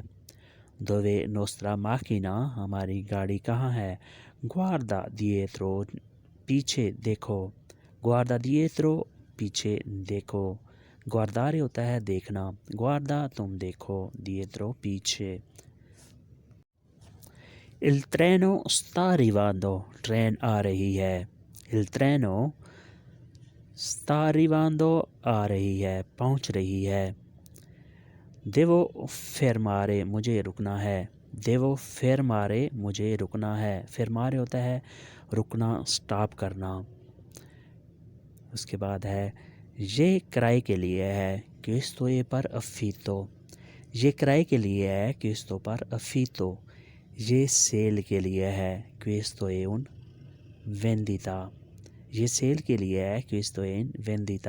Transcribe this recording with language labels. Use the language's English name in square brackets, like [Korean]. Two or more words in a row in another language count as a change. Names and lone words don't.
[Italian] Dove nostra macchina, [Hindi] हमारी गाड़ी कहाँ है। [Italian] Guarda dietro, [Hindi] पीछे देखो। [Italian] Guarda dietro, [Hindi] पीछे देखो। ग्वारदारे होता है देखना, ग्वार्दा तुम देखो, दिएत्रो पीछे। [Italian] Il treno sta arrivando, [Hindi] ट्रेन आ रही है। [Italian] Il treno sta arrivando, [Hindi] आ रही है, पहुंच रही है। [Italian] Devo fermare, [Hindi] मुझे रुकना है। [Italian] Devo fermare, [Hindi] मुझे रुकना है। फेरमारे होता है रुकना, स्टॉप करना। उसके बाद है ये किराए के लिए है, [Italian] Questo è per affitto, [Hindi] ये किराए के लिए है, [Italian] Questo per affitto, [Hindi] ये सेल के लिए है, [Italian] Questo è un vendita, [Hindi] ये सेल के लिए है, [Italian] Questo in vendita.